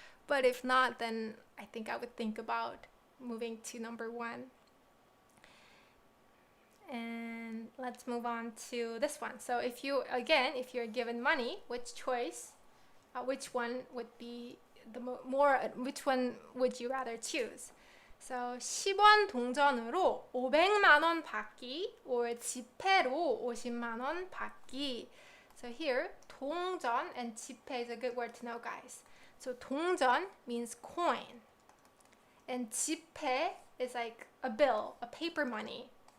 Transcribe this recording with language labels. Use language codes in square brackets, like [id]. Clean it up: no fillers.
[en] But if not, then I think I would think about moving to number one. And let's move on to this one. So if you're given money, which one would be which one would you rather choose? [ko] So 10원 동전으로 500만 원 받기 or 지폐로 50만 원 받기. [en] So here, 동전 and 지폐 is a good word to know, guys. So 동전 means coin. And 지폐 is like a bill, a paper money.